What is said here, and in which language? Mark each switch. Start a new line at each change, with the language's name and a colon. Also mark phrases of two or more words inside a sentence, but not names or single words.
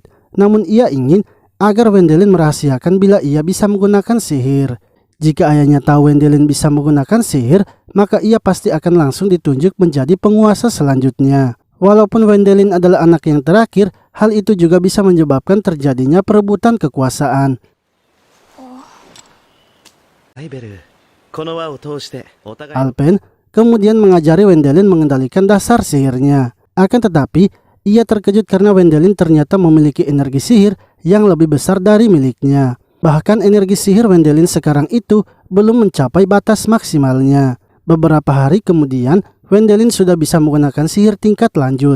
Indonesian: Namun ia ingin agar Wendelin merahasiakan bila ia bisa menggunakan sihir. Jika ayahnya tahu Wendelin bisa menggunakan sihir, maka ia pasti akan langsung ditunjuk menjadi penguasa selanjutnya. Walaupun Wendelin adalah anak yang terakhir, hal itu juga bisa menyebabkan terjadinya perebutan kekuasaan.
Japanese: ライベル、この輪を通してお互い
Indonesian: Alpen kemudian mengajari Wendelin mengendalikan dasar sihirnya. Akan tetapi, ia terkejut karena Wendelin ternyata memiliki energi sihir yang lebih besar dari miliknya. Bahkan energi sihir Wendelin sekarang itu belum mencapai batas maksimalnya. Beberapa hari kemudian, Wendelin sudah bisa menggunakan sihir tingkat lanjut.